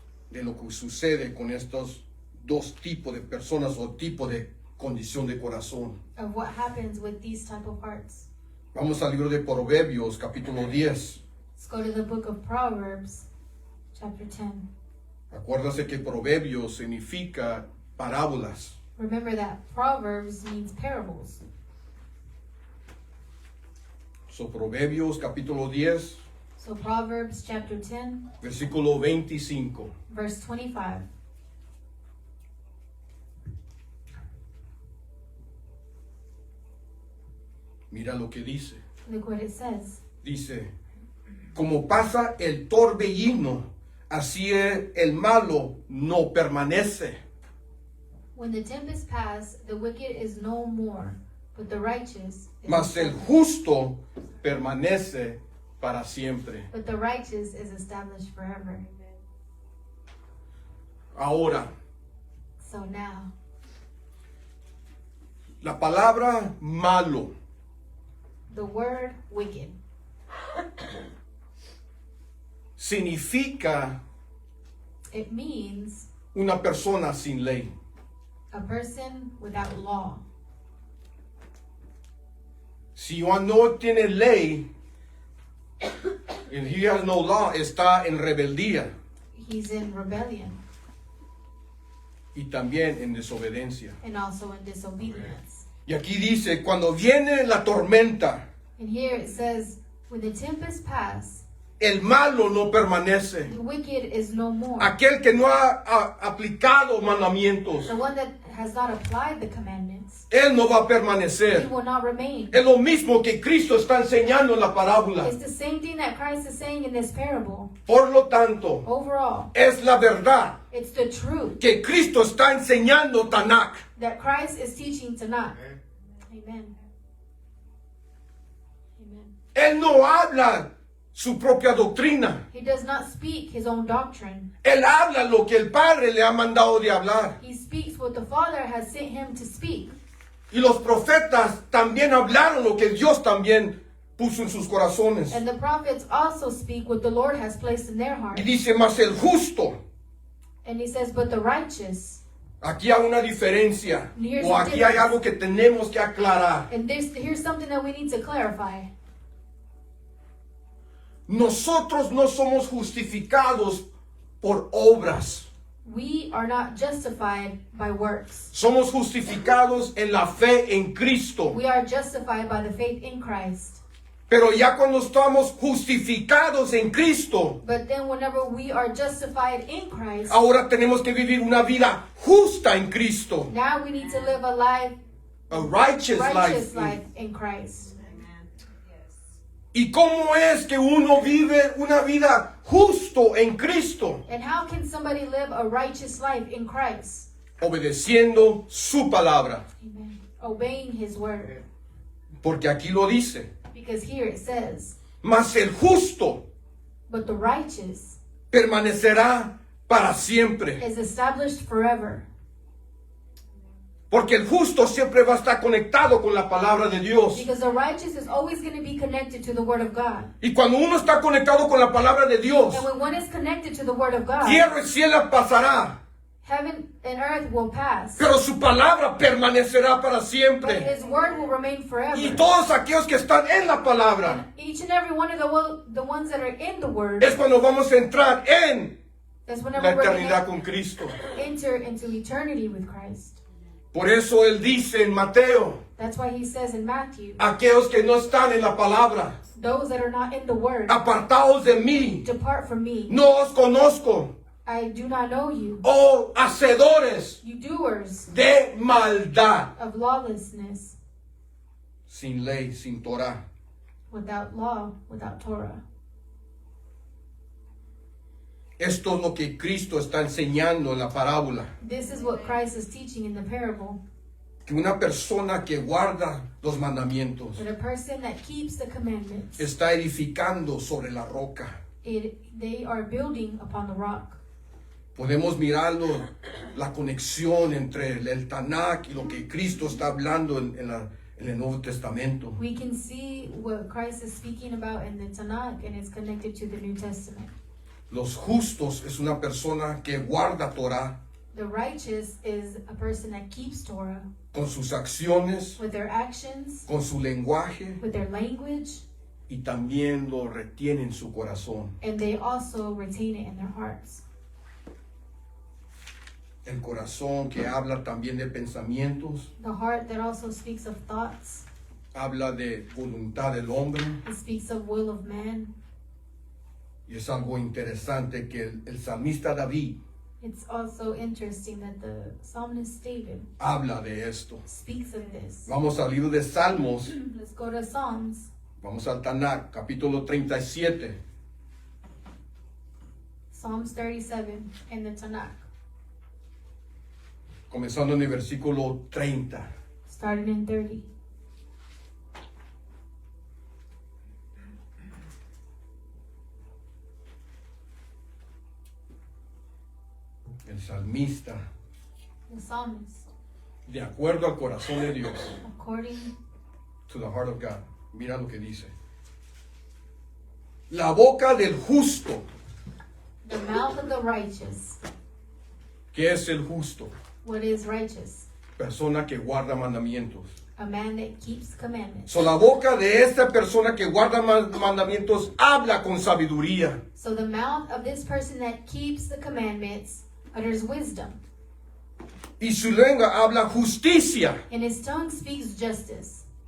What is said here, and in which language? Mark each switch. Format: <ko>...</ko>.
<es>de lo que sucede con estos dos tipos de personas o tipo de condición de corazón.</es> <en>of what happens with these type of hearts.</en> <es>Vamos al libro de Proverbios, capítulo 10.</es> <en>Let's go to the book of Proverbs, chapter 10.</en> <es>Acuérdase que Proverbios significa parábolas.</es> <en>Remember that Proverbs means parables.</en> <es>So, Proverbios, capítulo 10,</es> <en>So Proverbs chapter 10,</en> <es>versículo 25.</es> <en>verse 25.</en> <es>Mira lo que dice.</es> <en>Look what it says.</en> <es>Dice, como pasa el torbellino, así el malo no permanece.</es> <en>When the tempest pass, the wicked is no more, but the righteous is</en> <es>Mas el</es> <en>established.</en> <es>justo permanece para siempre.</es> <en>But the righteous is established forever.</en> <es>Ahora,</es> <en>So now,</en> <es>la palabra malo</es> <en>the word wicked</en> <es>significa</es> <en>it means</en> <es>una persona sin ley.</es> <en>a person without law.</en> <es>Si uno no tiene ley,</es> <en>and he has no law,</en> <es>está en rebeldía</es> <en>He's in rebellion</en> <es>y también en desobediencia.</es> <en>and also in disobedience.</en> <es>Y aquí dice, cuando viene la tormenta,</es> <en>And here it says, when the tempest pass,</en> <es>el malo no permanece.</es> <en>the wicked is no more.</en> <es>Aquel que no ha aplicado mandamientos,</es> <en>The one that has not applied the commandments,</en> <es>él no va a</es> <en>he</en> <es>permanecer.</es> <en>will not remain.</en> <es>Es lo mismo que Cristo está enseñando en la parábola.</es> <en>It's the same thing that Christ is saying in this parable.</en> <es>Por lo tanto,</es> <en>Overall,</en> <es>es la verdad</es> <en>it's the truth</en> <es>que Cristo está enseñando Tanakh.</es> <en>that Christ is teaching tonight.</en> <es>Amen.</es> <en>Amen.</en> <es>Él no habla su propia doctrina.</es> <en>He does not speak his own doctrine.</en> <es>Él habla lo que el Padre le ha mandado de hablar.</es> <en>He speaks what the Father has sent him to speak.</en> <es>Y los profetas también hablaron lo que Dios también puso en sus corazones.</es> <en>And the prophets also speak what the Lord has placed in their</en> <es>Y</es> <en>hearts.</en> <es>dice, mas el justo.</es> <en>And he says, but the righteous.</en> <es>Aquí hay una diferencia. O aquí hay algo que tenemos que aclarar.</es> <en>And here's something that we need to clarify.</en> <es>nosotros no somos justificados por obras.</es> <en>We are not justified by works.</en> <es>Somos justificados en la fe en Cristo.</es> <en>We are justified by the faith in Christ.</en> <es>Pero ya cuando estamos justificados en Cristo,</es> <en>But then whenever we are justified in Christ,</en> <es>ahora tenemos que vivir una vida justa en Cristo.</es> <en>now we need to live a life, A righteous righteous life in Christ.</en> <es>¿Y cómo es que uno vive una vida justo en Cristo?</es> <en>And how can somebody live a righteous life in Christ?</en> <es>Obedeciendo su palabra.</es> <en>Amen. Obeying his word.</en> <es>Porque aquí lo dice.</es> <en>Because here it says,</en> <es>Mas el justo</es> <en>but the righteous</en> <es>permanecerá para siempre.</es> <en>is established forever.</en> <es>Porque el justo siempre va a estar conectado con la palabra de Dios.</es> <en>Because the righteous is always going to be connected to the word of God.</en> <es>Y cuando uno está conectado con la palabra de Dios,</es> <en>And when one is connected to the word of God,</en> <es>tierra y cielo pasará,</es> <en>heaven and earth will pass.</en> <es>pero su palabra permanecerá para</es> <en>But</en> <es>siempre.</es> <en>his word will remain forever.</en> <es>Y todos aquellos que están en la palabra,</es> <en>Each and every one of the ones that are in the word,</en> <es>es cuando vamos a entrar en</es> <en>that's</en> <es>la</es> <en>whenever we're</en> <es>eternidad</es> <en>going</en> <es>con Cristo.</es> <en>to enter into eternity with Christ.</en> <es>Por eso Él dice en Mateo,</es> <en>That's why he says in Matthew,</en> <es>aquellos que no están en la palabra,</es> <en>those that are not in the word,</en> <es>apartaos de mí,</es> <en>depart from me.</en> <es>no os conozco,</es> <en>I do not know you,</en> <es>oh hacedores</es> <en>you doers</en> <es>de maldad.</es> <en>of lawlessness,</en> <es>Sin ley, sin Torah.</es> <en>without law, without Torah.</en> <es>Esto es lo que Cristo está enseñando en la parábola.</es> <en>This is what Christ is teaching in the parable.</en> <es>Que una persona que guarda los mandamientos</es> <en>That a person that keeps the commandments,</en> <es>está edificando sobre la roca.</es> <en>they are building upon the rock.</en> <es>Podemos mirarlo, la conexión entre el Tanakh y lo que Cristo está hablando en el Nuevo Testamento.</es> <en>We can see what Christ is speaking about in the Tanakh, and it's connected to the New Testament.</en> <es>Los justos es una persona que guarda Torah</es> <en>The righteous is a person that keeps Torah</en> <es>con sus acciones,</es> <en>with their actions,</en> <es>con su lenguaje</es> <en>with their language,</en> <es>y también lo retiene en su corazón.</es> <en>and they also retain it in their hearts.</en> <es>El corazón que habla también de pensamientos,</es> <en>The heart that also speaks of thoughts,</en> <es>habla de voluntad del hombre.</es> <en>it speaks of will of man.</en> <es>Y es algo interesante que el salmista David</es> <en>It's also interesting that the psalmist David</en> <es>habla de esto.</es> <en>speaks of this.</en> <es>Vamos al libro de Salmos,</es> <en>Let's go to Psalms,</en> <es>vamos al Tanakh, capítulo 37.</es> <en>Psalms 37 in the Tanakh,</en> <es>Comenzando en el versículo 30.</es> <en>starting in 30.</en> <es>El salmista,</es> <en>The psalmist,</en> <es>de acuerdo al corazón de Dios,</es> <en>according to the heart of God, mira lo que dice.</en> <es>La boca del justo,</es> <en>the mouth of the righteous.</en> <es>¿qué es el justo?</es> <en>What is righteous?</en> <es>Persona que guarda mandamientos.</es> <en>A man that keeps commandments.</en> <es>So, la boca de esta persona que guarda mandamientos habla con sabiduría.</es> <en>So the mouth of this person that keeps the commandments utters wisdom,</en> <es>Y su lengua habla justicia.</es> <en>and his tongue speaks justice.</en>